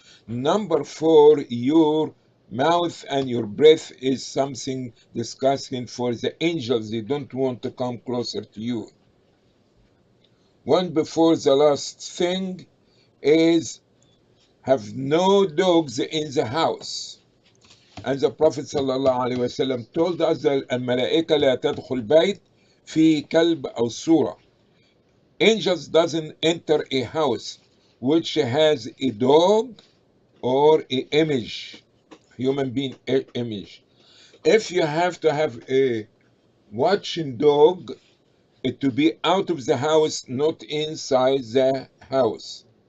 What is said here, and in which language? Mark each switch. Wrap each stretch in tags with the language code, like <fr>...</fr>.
<en>Number four, your mouth and your breath is something disgusting for the angels. They don't want to come closer to you. One before the last thing is have no dogs in the house. And the Prophet ﷺ told us that</en> <ar>الملائكة لا تدخل بيت في كلب أو صورة.</ar> <en>Angels doesn't enter a house which has a dog or a image, human being image. If you have to have a watching dog, it to be out of the house, not inside the house.</en>